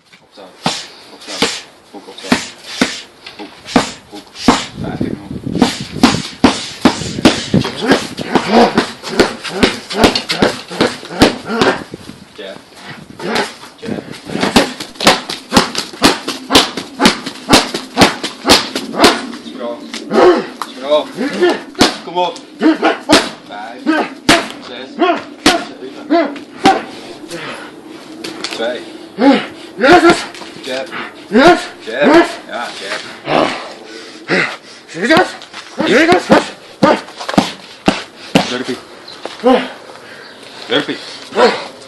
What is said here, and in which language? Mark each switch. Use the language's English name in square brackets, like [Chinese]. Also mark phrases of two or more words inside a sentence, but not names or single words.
[Afrikaans] Opstaan. Opstaan. Hoek opstaan. Hoek. Hoek. 15 hoek. Jab. [English] Jab. Sprawl. [Afrikaans] Sprawl. Kom op. 5, 6, 7, 2. [English] Jab. Jab. Ja, jab. [Afrikaans] Derpie. Derpie.